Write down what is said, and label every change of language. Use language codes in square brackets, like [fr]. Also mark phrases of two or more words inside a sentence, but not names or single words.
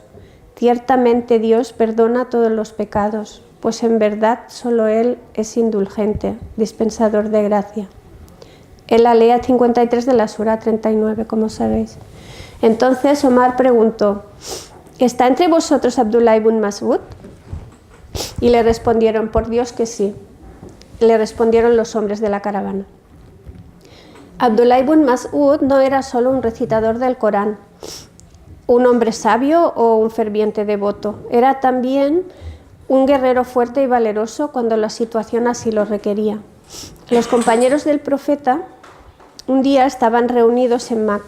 [es] Ciertamente Dios perdona todos los pecados, pues en verdad solo Él es indulgente, dispensador de gracia. Es la ley 53 de la Sura 39, como sabéis. Entonces Omar preguntó: ¿está entre vosotros Abdullah ibn Mas'ud? Y le respondieron: por Dios que sí. Le respondieron los hombres de la caravana. Abdullah ibn Mas'ud no era solo un recitador del Corán, un hombre sabio o un ferviente devoto. Era también un guerrero fuerte y valeroso cuando la situación así lo requería. Los compañeros del profeta un día estaban reunidos en Meca.